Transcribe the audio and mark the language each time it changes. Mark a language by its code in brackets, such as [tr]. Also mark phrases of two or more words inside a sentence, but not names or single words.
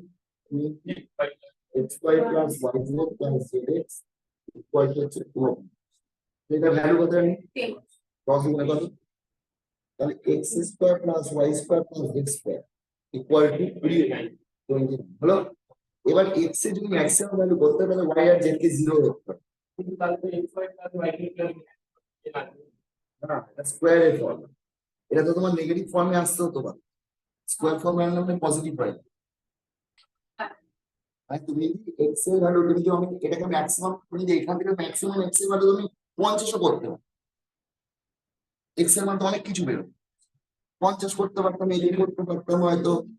[en] xy plus yz plus zx equal to [bn] হচ্ছে 4 এটা ভ্যালু কত আমি 10 গুণে কত তাহলে [en] x square plus y square plus z square equal to [bn] 20 হলো এবার x এর যদি [en] maximum value [bn] করতে হয় তাহলে y আর z কে 0 করতে হবে কিন্তু তাহলে [en] x y plus y equal [bn] না এটা স্কয়ারের ফর্ম এটা তো তোমার নেগেটিভ ফর্মে আসতে হতো বা স্কয়ার ফর্মে আনলে মানে পজিটিভ হয় মানে তুমি যদি x এর ভ্যালু তুমি যদি আমি এটাকে ম্যাক্সিমাম তুমি যদি এখান থেকে ম্যাক্সিমাম x এর ভ্যালু তুমি 50 ও করতে হবে x এর মান তো অনেক কিছু বেরো 50 করতে পারতাম এই করতে পারতাম হয়তো